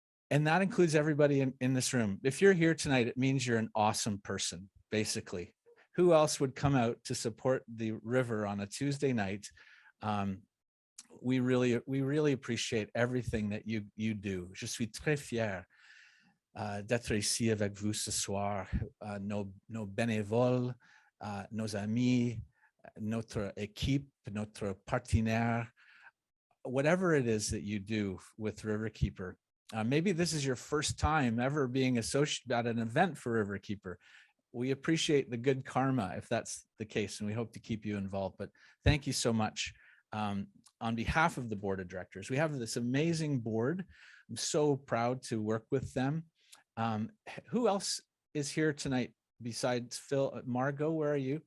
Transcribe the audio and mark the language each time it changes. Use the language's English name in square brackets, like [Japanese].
[English] And that includes everybody in this room. If you're here tonight, it means you're an awesome person, basically. Who else would come out to support the river on a Tuesday night we really appreciate everything that you do. [French] Je suis très fier d'être ici avec vous ce soir, nos bénévoles, nos amis, notre équipe, notre partenaire, [English] whatever it is that you do with Riverkeeper. Maybe this is your first time ever being associated at an event for Riverkeeper. We appreciate the good karma if that's the case, and we hope to keep you involved. But thank you so much. On behalf of the board of directors, we have this amazing board. I'm so proud to work with them. Who else is here tonight besides Phil? Margot, where are you?